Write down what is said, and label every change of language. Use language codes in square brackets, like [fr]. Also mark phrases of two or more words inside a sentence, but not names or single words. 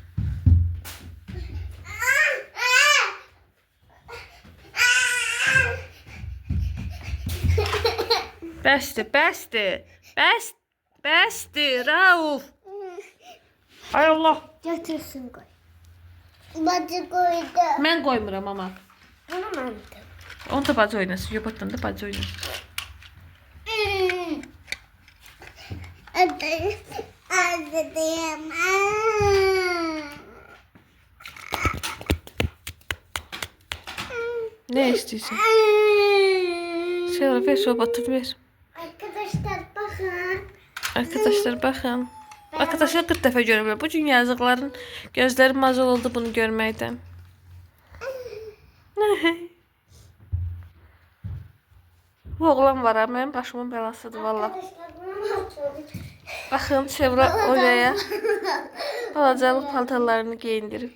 [az] Bəsdir, bəsdir. Bəsdir, Rauf. Ay Allah. [tr] Götürsün koy. Bacı koydu. [az] Mən qoymuram ama. [tr] Onu ben [az] Onu da bacı oynasın. Yobatdan da bacı oynasın. [tr] Hadi diyemem. [az] Ne istəyirsən? Sevra ver robotu ver. [tr] Arkadaşlar bakın. [az] Arkadaşlar baxın. Arkadaşlar 40 dəfə görə bilər. Bu gün yazıqların gözləri mazol oldu bunu görməkdən. Bu oğlan var ha, mənim başımın belasıdır valla. [tr] Arkadaşlar buna bakın. [az] Baxın Sevra oraya balacalıq paltarlarını geyindirib.